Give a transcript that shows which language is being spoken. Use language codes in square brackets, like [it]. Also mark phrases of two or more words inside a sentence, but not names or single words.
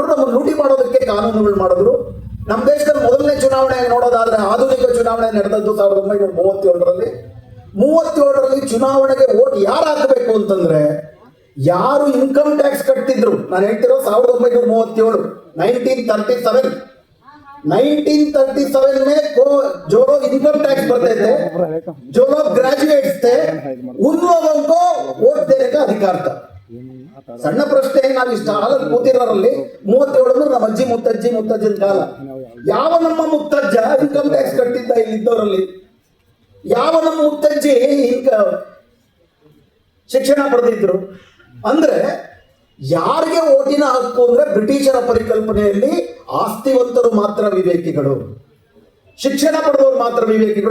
[kn] ನಮ್ಮನ್ನು ಲೂಟಿ ಮಾಡೋದಕ್ಕೆ ಕಾನೂನುಗಳು ಮಾಡಿದ್ರು. ನಮ್ಮ ದೇಶದಲ್ಲಿ ಮೊದಲನೇ ಚುನಾವಣೆ ನೋಡೋದಾದ್ರೆ, ಆಧುನಿಕ ಚುನಾವಣೆ ನಡೆದದ್ದು 1937ರಲ್ಲಿ. 37ರಲ್ಲಿ ಚುನಾವಣೆಗೆ ವೋಟ್ ಯಾರು ಹಾಕಬೇಕು ಅಂತಂದ್ರೆ, ಯಾರು [en] income tax [kn] ಕಟ್ತಿದ್ರು. ನಾನು ಹೇಳ್ತಿರೋ [hi] 1937, 1937 में जो लोग [en] income tax [hi] भरते थे, जो लोग ग्रेजुएट्स थे, उन लोगों को वोट देने का अधिकार था. [kn] ಸಣ್ಣ ಪ್ರಶ್ನೆ, ನಾವು ಇಷ್ಟ ಹಾಲಲ್ಲಿ ಕೂತಿರೋರಲ್ಲಿ 37 ನಮ್ಮ ಅಜ್ಜಿ ಮುತ್ತಜ್ಜಿನ ಕಾಲ. ಯಾವ ನಮ್ಮ ಮುತ್ತಜ್ಜ [en] income tax [kn] ಕಟ್ಟಿದ್ದ ಇಲ್ಲಿದ್ದವರಲ್ಲಿ? ಯಾವ ನಮ್ಮ ಮುತ್ತಜ್ಜಿ ಶಿಕ್ಷಣ ಪಡೆದಿದ್ರು? ಅಂದ್ರೆ ಯಾರಿಗೆ ಓಟಿನ ಹಕ್ಕು ಅಂದ್ರೆ, ಬ್ರಿಟಿಷರ ಪರಿಕಲ್ಪನೆಯಲ್ಲಿ ಆಸ್ತಿವಂತರು ಮಾತ್ರ ವಿವೇಕಿಗಳು, ಶಿಕ್ಷಣ ಪಡೆದವರು ಮಾತ್ರ ವಿವೇಕಿಗಳು.